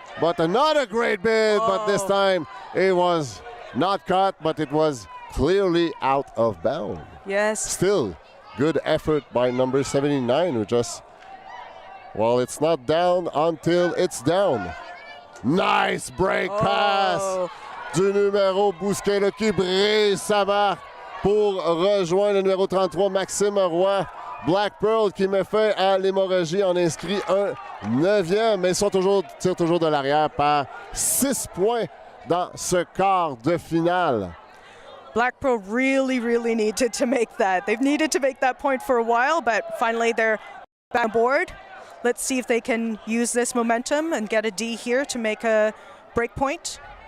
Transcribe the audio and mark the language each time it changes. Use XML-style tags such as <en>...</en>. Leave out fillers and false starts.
<en>But another great bid, but this time it was not caught, but it was clearly out of bounds. Yes. Still, good effort by number 79, who just, well, it's not down until it's down. Nice break pass</en> <fr>du numéro Bousquet là, qui brise sa marque pour rejoindre le numéro 33, Maxime Roy. Blackpearl qui met fin à l'hémorragie en inscrit un 9e, mais ils sont tirent toujours de l'arrière par 6 points dans ce quart de finale.</fr> <en>Blackpearl really needed to make that. They've needed to make that point for a while, but finally they're back on board. Let's see if they can use this momentum and get a D here to make a break point.</en>